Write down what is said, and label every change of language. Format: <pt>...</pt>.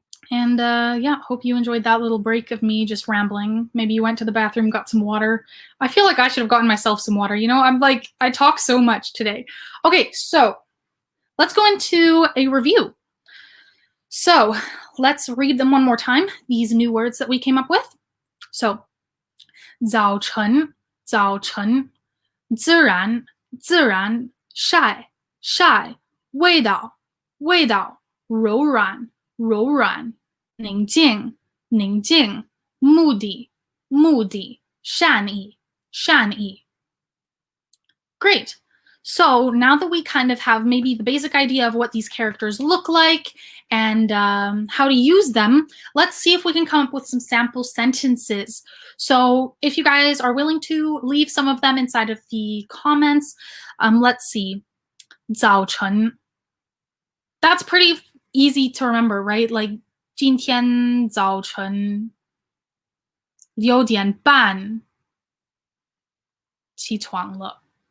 <en>And yeah, hope you enjoyed that little break of me just rambling. Maybe you went to the bathroom, got some water. I feel like I should have gotten myself some water. You know, I talk so much today. Okay, so let's go into a review. So let's read them one more time, these new words that we came up with.</en> <zh>So 早晨早晨自然自然晒晒味道味道柔软柔软宁静宁静目的目的善意善意 Great.</zh> <en>So now that we kind of have maybe the basic idea of what these characters look like and how to use them, let's see if we can come up with some sample sentences. So if you guys are willing to leave some of them inside of the comments, let's see.</en> <zh>早晨.</zh> <en>That's pretty easy to remember, right?</en> <zh>Like 今天早晨6点半起床了.</zh>